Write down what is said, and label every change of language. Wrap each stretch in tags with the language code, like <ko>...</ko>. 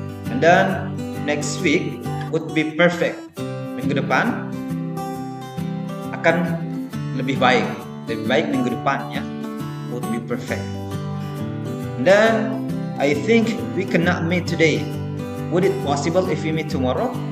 <en>And then next week would be perfect.</en> <id>Minggu depan akan lebih baik minggu depan ya.</id> <en>Would be perfect. And then I think we cannot meet today. Would it possible if we meet tomorrow?</en>